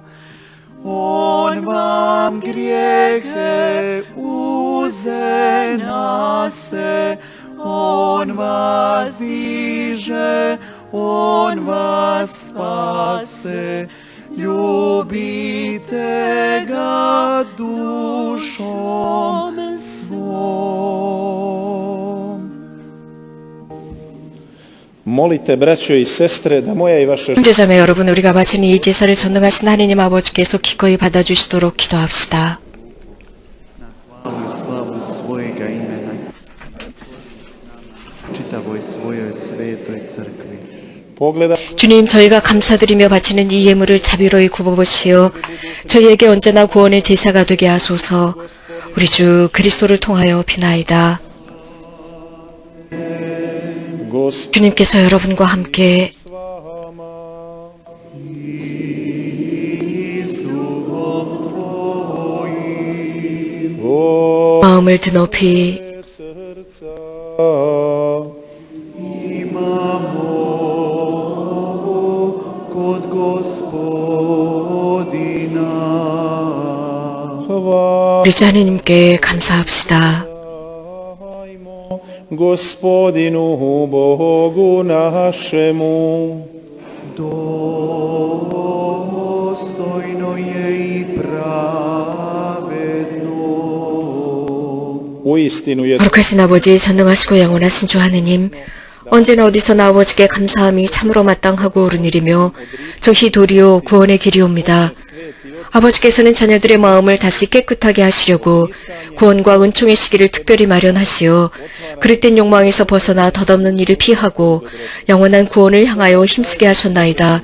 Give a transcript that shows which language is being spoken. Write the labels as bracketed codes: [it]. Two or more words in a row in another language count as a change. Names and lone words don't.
[hr] On vam grijehe uze na se, on vas diže, on vas spase. Ljubite ga dušom svom. molite braćo i sestre da moja i vaša [ko] 형제자매 여러분, 우리가 바친 이 제사를 전능하신 하나님 아버지께서 기꺼이 받아주시도록 기도합시다. [hr] Hvalu i slavu svojega imena, čitavoj svojoj svetoj crkvi. pogleda [ko] 주님, 저희가 감사드리며 바치는 이 예물을 자비로이 굽어보시어 저희에게 언제나 구원의 제사가 되게 하소서. 우리 주 그리스도를 통하여 비나이다. [hr] Gospod [ko] 주님께서 여러분과 함께 [hr] s vama. [ko] 마음을 드높이 [hr] Srca Imamo kod Gospodina. [ko] 우리 주 하나님께 감사합시다. [hr] hvalimo Gospodinu Bogu našemu. Dostojno je i pravedno. Uistinu je [ko] 거룩하신 아버지, 전능하시고 영원하신 주 하느님, 언제나 어디서나 아버지께 감사함이 참으로 마땅하고 옳은 일이며 저희 도리요 구원의 길이옵니다. 아버지께서는 자녀들의 마음을 다시 깨끗하게 하시려고 구원과 은총의 시기를 특별히 마련하시어 그릇된 욕망에서 벗어나 덧없는 일을 피하고 영원한 구원을 향하여 힘쓰게 하셨나이다.